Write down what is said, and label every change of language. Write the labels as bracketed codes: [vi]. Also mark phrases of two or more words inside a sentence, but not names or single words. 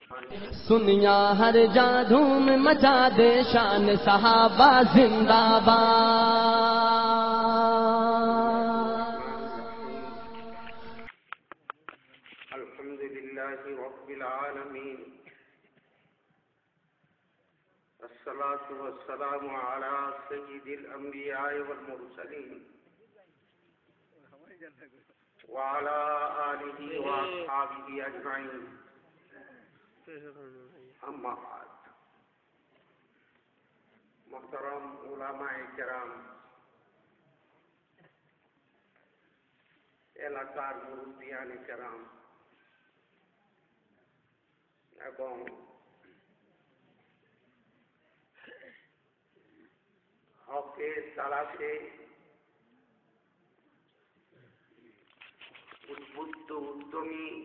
[ur] سنیا ہر جا دھوم مچا دے شان صحابہ زندہ باد. [ar] الحمد لله رب العالمين الصلاة والسلام على سيد الأنبياء والمرسلين وعلى آله وأصحابه أجمعين. أما بعد, [ur] محترم علمائے کرام, [bn] এলাকার মুরব্বিয়ানে কেরাম এবং হকের তালাশে উদ্বুদ্ধ উদ্যমী